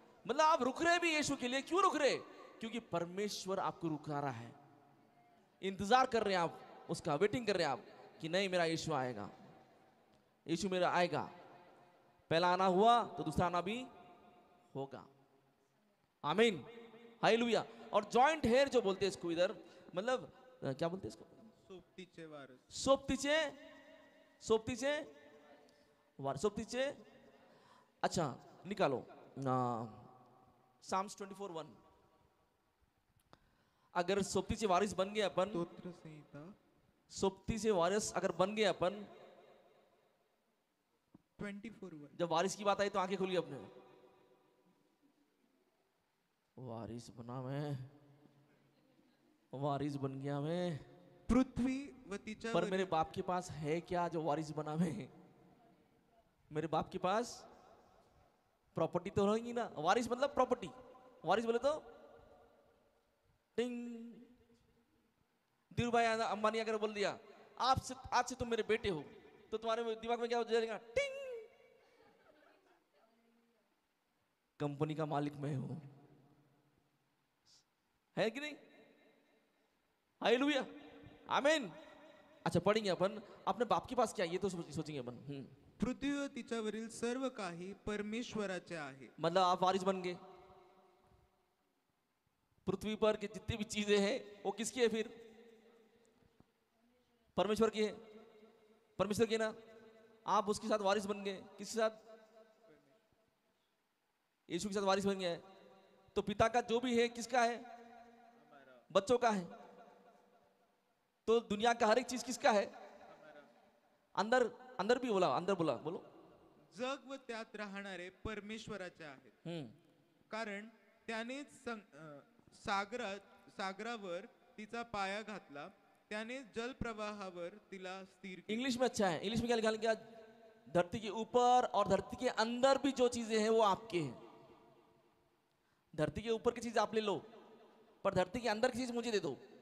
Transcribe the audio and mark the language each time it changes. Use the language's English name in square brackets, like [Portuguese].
[Hindi] मतलब आप रुक रहे भी यीशु के लिए, क्यों रुक रहे? क्योंकि परमेश्वर आपको रुका रहा है, इंतजार कर रहे हैं आप उसका, वेटिंग कर रहे हैं आप कि नहीं मेरा यीशु आएगा, यीशु मेरा आएगा। पहला आना हुआ तो दूसरा आना भी होगा, आमीन, हालेलुया। और [English] joint hair [Hindi] जो बोलते हैं इसको इधर, मतलब क्या बोलते हैं इसको? [Marathi] सोबतीचे वारस, सोबतीचे, सोबतीचे वार, सोबतीचे, [Hindi] अच्छा निकालो साम्स 24:1। अगर सोबतीचे वारिस बन गए अपन, [Marathi] स्तोत्र संहिता [Hindi] सोबतीचे वारिस अगर बन गए अपन, 24:1। जब वारिस की बात आई तो आंखें खुली अपने, वारिस बना मैं, वारिस बन गया मैं। [Marathi] पृथ्वी व तिच्या [Hindi] पर मेरे बाप के पास है क्या जो वारिस बना मैं? मेरे बाप के पास प्रॉपर्टी तो रहेगी ना। वारिस मतलब प्रॉपर्टी, वारिस बोले तो टिंग। धीरू भाई अंबानी अगर बोल दिया आपसे, आज से तुम मेरे बेटे हो, तो तुम्हारे दिमाग में क्या हो जाएगा? टिंग, कंपनी का मालिक मैं हूं, है कि नहीं? हालेलुया, आमीन। अच्छा पढ़ेंगे अपन, अपने बाप के पास क्या, ये तो सोचेंगे अपन। [Marathi] पृथ्वी व तिच्यावरील सर्व काही परमेश्वराचे आहे। [Hindi] मतलब आप वारिस बन गए, पृथ्वी पर की जितनी भी चीजें हैं वो किसकी है? फिर परमेश्वर की है, परमेश्वर की है ना। आप उसके साथ वारिस बन गए, किसके साथ? यीशु के साथ वारिस बन गए। तो पिता का जो भी है किसका है? बच्चों का है। तो दुनिया का हर एक चीज किसका है? अंदर, अंदर भी बोला, अंदर बोला, बोलो। [Marathi] जग व त्यात राहणारे परमेश्वराचे आहेत, कारण त्याने सागरावर तिचा पाया घातला, त्याने जलप्रवाहावर तिला स्थिर केले। [Hindi] इंग्लिश में अच्छा है, इंग्लिश में क्या लिखा है? धरती के ऊपर और धरती के अंदर भी जो चीजें हैं वो आपके हैं। धरती के ऊपर की चीज आप ले लो, पर धरती के अंदर की चीज मुझे दे दो।